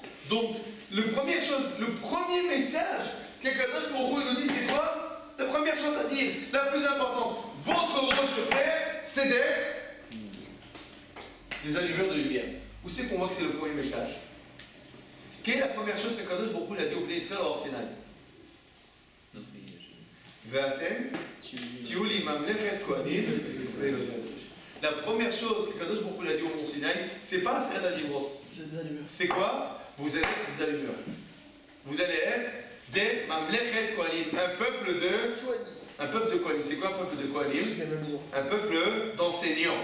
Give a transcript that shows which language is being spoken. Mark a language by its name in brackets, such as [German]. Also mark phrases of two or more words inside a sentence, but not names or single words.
[French] Donc, la première chose, le premier message qu'Akadosh Baruch Hu nous dit, c'est quoi? La première chose à dire, la plus importante, votre rôle sur terre, c'est d'être des allumeurs de lumière. Où c'est qu'on voit que c'est le premier message? Quelle est la première chose qu'Akadosh Baruch Hu a dit au Bnei Israël hors Sinaï? [Hebrew] ואתם תהיו לי ממלכת כהנים. [French] La première chose qu'Akadosh Baruch Hu a dit au Mont Sinaï, c'est pas [Hebrew] עשרת הדיברות. [French] C'est quoi? Vous allez être des allumeurs. Vous allez être des [Hebrew] ממלכת כהנים, [French] un peuple de kohanim. C'est quoi un peuple de kohanim? Un peuple d'enseignants.